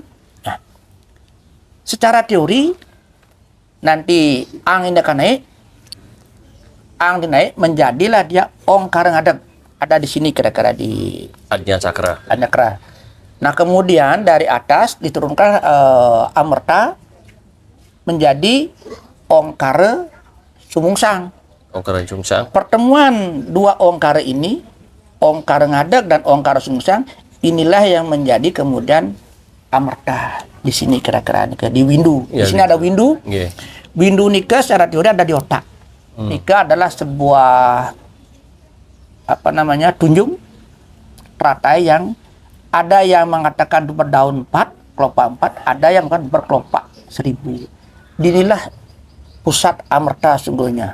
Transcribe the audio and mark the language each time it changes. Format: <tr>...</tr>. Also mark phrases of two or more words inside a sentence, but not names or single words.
<id>Nah, secara teori nanti ang ini akan naik, ang dinaik menjadilah dia ongkara ngadeg. Ada di sini kira-kira di Adnya Cakra. Nah, kemudian dari atas diturunkan amerta menjadi ongkara sumungsang. Ongkara sumungsang. Pertemuan dua ongkara ini, ongkara ngadeg dan ongkara sumungsang, inilah yang menjadi kemudian amerta. Di sini kira-kira di windu. Di sini ada windu. Windu nika secara teori ada di otak. Nika adalah sebuah tunjung teratai yang ada yang mengatakan berdaun 4, kelopak 4, ada yang berkelopak 1000. Inilah pusat amerta sungguhnya.</id>